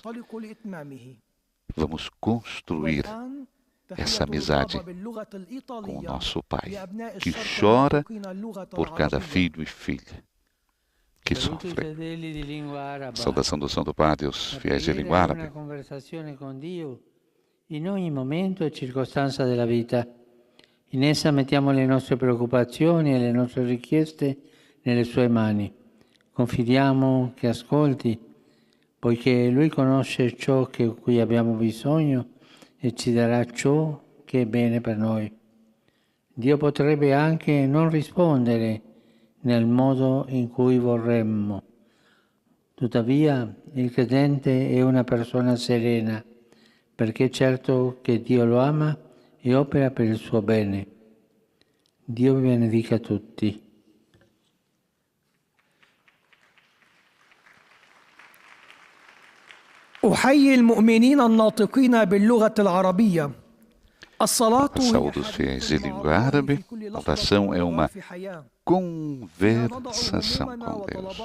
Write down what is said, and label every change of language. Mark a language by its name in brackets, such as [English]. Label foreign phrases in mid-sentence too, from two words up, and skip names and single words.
[Portuguese] Vamos construir essa amizade com o nosso Pai, que chora por cada filho e filha que sofre. Saudação do Santo Padre aos fiéis de língua árabe. [Italian] In ogni momento e circostanza della vita. In essa mettiamo le nostre preoccupazioni e le nostre richieste nelle sue mani. Confidiamo che ascolti, poiché Lui conosce ciò di cui abbiamo bisogno e ci darà ciò che è bene per noi. Dio potrebbe anche non rispondere nel modo in cui vorremmo. Tuttavia, il credente è una persona serena, perché è certo che Dio lo ama e opera per il suo bene. Dio vi benedica tutti. [Arabic] أحيي المؤمنين الناطقين باللغة العربية. [Portuguese] Saúde os fiéis de língua árabe. A oração é uma conversação com Deus.